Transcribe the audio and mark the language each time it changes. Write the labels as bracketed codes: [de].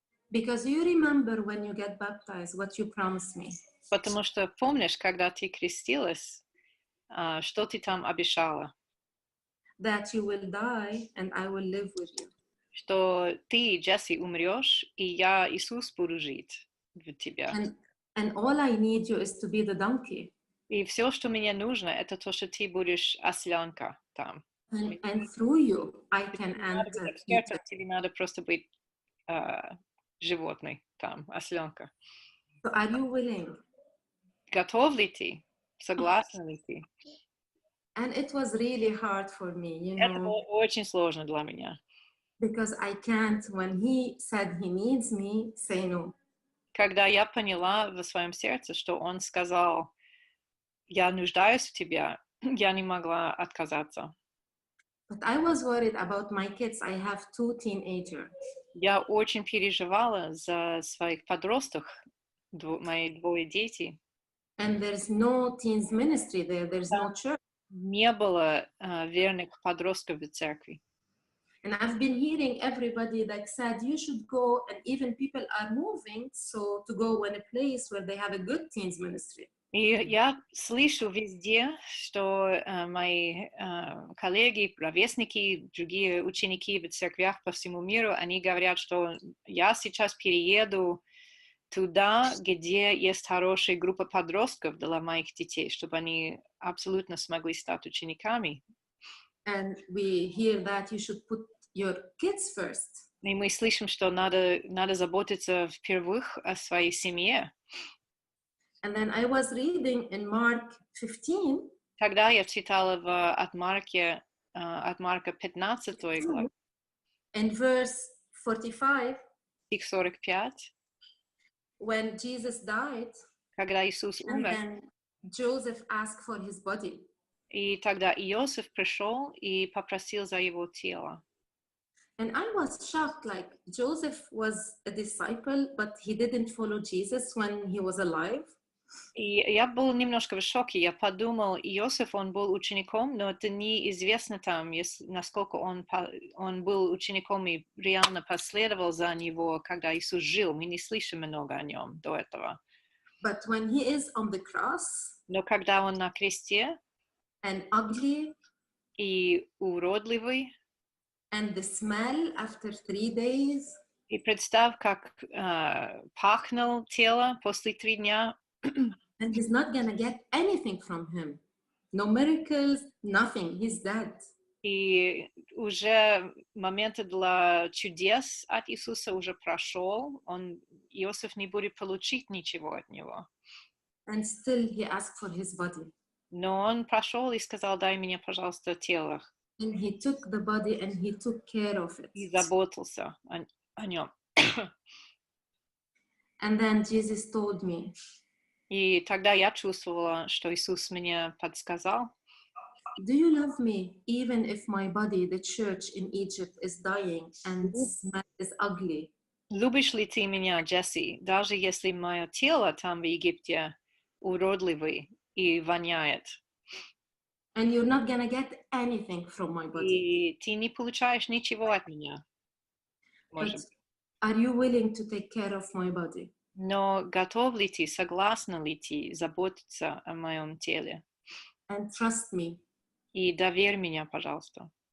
[en] Because you remember when you get baptized, what you promised me. [ru] Потому что помнишь, когда ты крестилась, что ты там обещала? [en] That you will die and I will live with you. [ru] Что ты, Джесси, умрешь, и я, Иисус, буду жить в тебя. [en] And all I need you is to be the donkey. [ru] И все, что мне нужно, это то, что ты будешь осленка там. [en] And through you, I can [ru] Надо быть [en] enter [ru] экспертом, [en] Egypt. [ru] тебе надо просто быть животной там, осленка. [en] So are you willing? [ru] Готов ли ты? Согласна ли ты? [en] And it was really hard for me, you [ru] Это [en] know, [ru] было очень сложно для меня. [en] because I can't, when he said he needs me, say no. [ru] Когда я поняла в своем сердце, что он сказал, я нуждаюсь в тебе, я не могла отказаться. [en] But I was worried about my kids. I have 2 teenagers. [ru] Я очень переживала за своих подростков, мои 2 дети. [en] And there's no teens ministry there. There's no church. [ru] Не было верных подростков в церкви. [en] And I've been hearing everybody like said, you should go, and even people are moving, so to go in a place where they have a good teens ministry. [ru] И я слышу везде, что мои коллеги, ровесники, другие ученики в церквях по всему миру, они говорят, что я сейчас перееду туда, где есть хорошая группа подростков для моих детей, чтобы они абсолютно смогли стать учениками. [en] And we hear that you should put your kids first. [ru] И мы слышим, что надо заботиться впервых о своей семье. [en] And then I was reading in Mark 15. [ru] Тогда я читала от Марка 15 главы, [en] In verse 45, [ru] стих 45, [en] when Jesus died, [ru] когда Иисус [en] and [ru] умер. [en] then Joseph asked for his body. [ru] И тогда Иосиф пришел и попросил за его тело. [en] And I was shocked, like Joseph was a disciple, but he didn't follow Jesus when he was alive. [ru] И я был немножко в шоке. Я подумал, Иосиф, он был учеником, но это неизвестно там, насколько он был учеником и реально последовал за него, когда Иисус жил. Мы не слышим много о нем до этого. [en] But when he is on the cross, [ru] Но когда он на кресте, [en] and ugly, [ru] и уродливый, [en] and the smell after 3 days, [ru] и представь, как пахнул тело после 3 дня, [en] and he's not gonna get anything from him. No miracles, nothing. He's dead. [ru] и уже момент для чудес от Иисуса уже прошел, Иосиф не будет получить ничего от него. [en] And still he asked for his body. [ru] Но он прошел и сказал, дай мне, пожалуйста, тело. [en] And he took the body and he took care of it. [ru] И заботился о нем. [en] And then Jesus told me, [ru] И тогда я чувствовала, что Иисус мне подсказал. [en] do you love me even if my body, the church in Egypt, is dying and is ugly? [ru] Любишь ли ты меня, Джесси, даже если мое тело там в Египте уродливый и воняет? [en] And you're not gonna get anything from my body. [ru] И ты не получаешь ничего от меня. [en] But are you willing to take care of my body? [ru] Но готов ли ты, согласна ли ты заботиться о моем теле? [en] And trust me, [ru] И доверь меня, пожалуйста.